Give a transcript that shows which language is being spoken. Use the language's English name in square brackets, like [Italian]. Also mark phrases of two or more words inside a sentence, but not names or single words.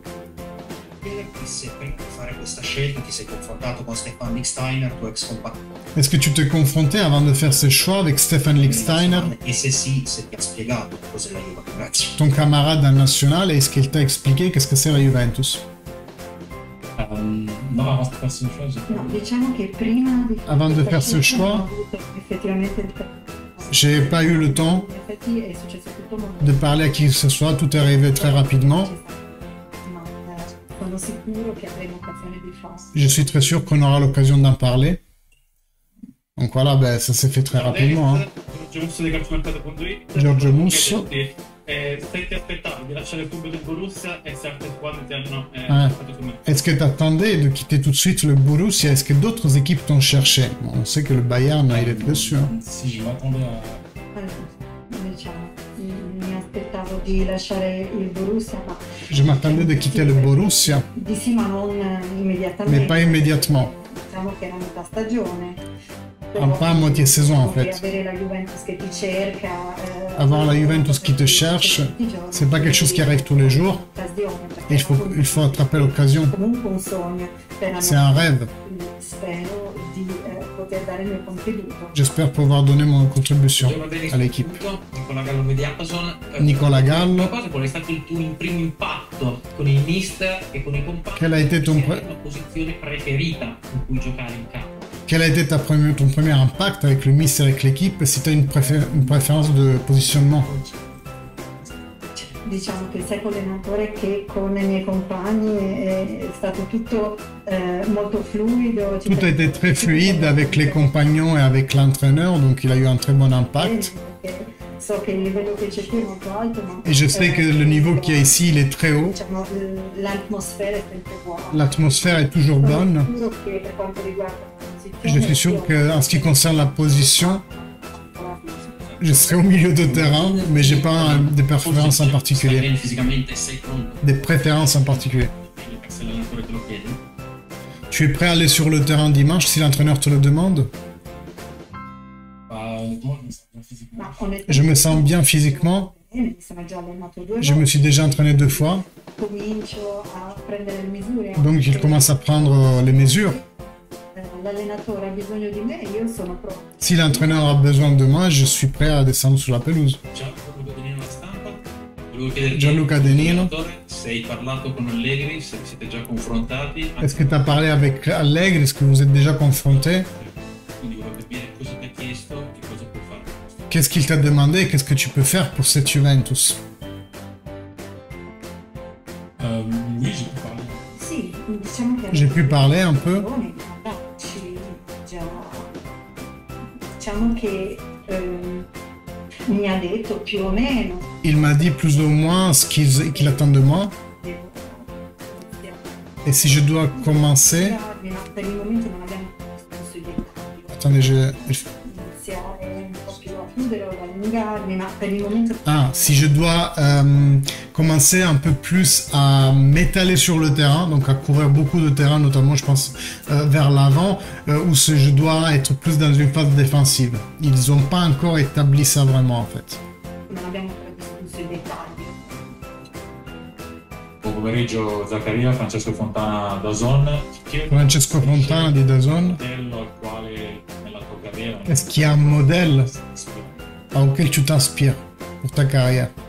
[French] Est-ce que tu te confrontais avant de faire ce choix avec Stefan Lichtsteiner, ton camarade en national, et est-ce qu'il t'a expliqué qu'est-ce que c'est la Juventus? No, avant de faire ce choix, [Italian] No, diciamo che prima di [French] Avant de faire ce choix, [Italian] ho avuto effettivamente il tempo. [French] j'ai pas eu le temps [Italian] In effetti è successo tutto molto. [French] de parler à qui que ce soit, tout est arrivé très rapidement. [Italian] Ma sono sicuro che avremo occasione di farlo. [French] Je suis très sûr qu'on aura l'occasion d'en parler. Donc voilà, ben, ça s'est fait très rapidement. Hein. [Italian] Giorgio Musso di calciomercato.it. Giorgio Musso. Se ti aspettavi di lasciare il club del Borussia e se altre squadre ti hanno fatto sul mercato. [French] Est-ce que tu attendais de quitter tout de suite le Borussia? Est-ce que d'autres équipes t'ont cherché? Bon, on sait que le Bayern, il est dessus. Hein. Si je m'attendais à... [Italian] Allora, diciamo, mi aspettavo di lasciare il Borussia, ma [French] Je m'attendais de quitter le Borussia, [Italian] di sì, ma non immediatamente. [French] mais pas immédiatement. [Italian] Diciamo che era metà stagione. [French] Pas à moitié saison en fait. [Italian] Avere la Juventus che ti cerca, [French] Avoir la Juventus qui te cherche, c'est pas quelque chose qui arrive tous les jours. Et il faut attraper l'occasion. [Italian] Comunque un sogno. [French] C'est un rêve. [Italian] Spero di poter dare il mio contributo. [French] J'espère pouvoir donner mon contribution à l'équipe. [Italian] Nicola Gallo Media Amazon. Nicola Gallo. Qual è stato il tuo primo impatto con il mister e con i compagni? [French] Quelle a été ton [Italian] posizione preferita in cui giocare in campo? [French] Quel a été ton premier impact avec le mister et avec l'équipe? Si tu as une préférence de positionnement? [Italian] Diciamo che sia con l'allenatore che con i miei compagni è stato tutto molto fluido. [French] Tout a été très fluide avec les compagnons et avec l'entraîneur, donc il a eu un très bon impact. [Italian] So che il livello che c'è qui è molto alto, ma [French] Et je sais que le niveau qu'il y a ici, il est très haut. [Italian] diciamo, l'atmosfera è sempre buona. [French] L'atmosphère est toujours bonne. [Italian] Sono sicuro che per quanto riguarda la [French] Je suis sûr qu'en ce qui concerne la position, je serai au milieu de terrain, mais j'ai pas des préférences en particulier. [Italian] Fisicamente sei pronto? [French] Des préférences en particulier. [Italian] Se l'allenatore te lo chiede? [French] Tu es prêt à aller sur le terrain dimanche si l'entraîneur te le demande? [Italian] Ma onestamente [French] Je me sens bien physiquement. [Italian] mi sono già allenato 2 [French] Je me suis déjà entraîné 2 fois. [Italian] comincio a prendere le misure. [French] Donc il commence à prendre les mesures. [Italian] L'allenatore ha bisogno di me, io sono pronto. [French] Si l'entraîneur a besoin de moi, je suis prêt à descendre sur la pelouse. [Italian] Gianluca Denino alla stampa. Volevo chiederti, Gianluca Denino. allenatore, se hai parlato con Allegri, se vi siete già confrontati. [French] Est-ce que tu as parlé avec Allegri? Est-ce que vous êtes déjà confrontés? [Italian] Quindi volevo capire cosa ti ha chiesto e cosa può fare. [French] Qu'est-ce qu'il t'a demandé? Qu'est-ce que tu peux faire pour cette Juventus? Oui, j'ai pu parler. [Italian] Sì, diciamo che [French] J'ai pu parler un peu. [Italian] Diciamo che mi ha detto più o meno [French] Il m'a dit plus ou moins ce qu'il attend de moi. [Italian] devo [French] Et si je dois commencer... [Italian] iniziare, ma per il momento non abbiamo discusso i dettagli. [French] Attendez, [Italian] Iniziare un po' più a chiudere o ad allungarmi, ma per il momento [French] Ah, si je dois commencer un peu plus à m'étaler sur le terrain, donc à courir beaucoup de terrain, notamment je pense vers l'avant, ou si je dois être plus dans une phase défensive. Ils n'ont pas encore établi ça vraiment en fait. [Italian] non abbiamo ancora discusso i dettagli. Buon pomeriggio Zaccaria, Francesco Fontana da Zon. Francesco Fontana di DAZN. Modello al quale nella tua carriera [French] Est-ce qu'il y a un modèle auquel tu t'inspires pour ta carrière?